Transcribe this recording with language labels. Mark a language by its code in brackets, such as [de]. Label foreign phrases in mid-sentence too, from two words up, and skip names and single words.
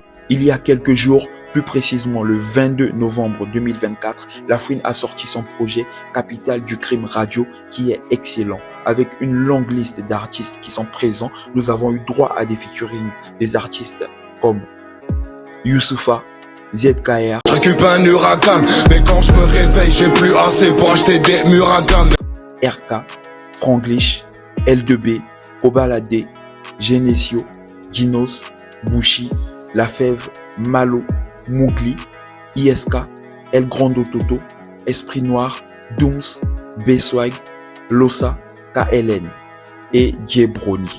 [fr] Il y a quelques jours, plus précisément le 22 novembre 2024, Lafouine a sorti son projet Capitale du Crime Radio qui est excellent. Avec une longue liste d'artistes qui sont présents, nous avons eu droit à des featuring des artistes comme Youssoupha, ZKR, Je récupère un huracan, mais quand je me réveille, j'ai plus assez pour acheter des Muragan. RK, Franglish, L2B, Obalade, Genesio, Dinos, Bouchi, La Fève, Malo, Mougli, ISK, El Grando Toto, Esprit Noir, Dooms, B-Swag, Losa, KLN et Diebroni.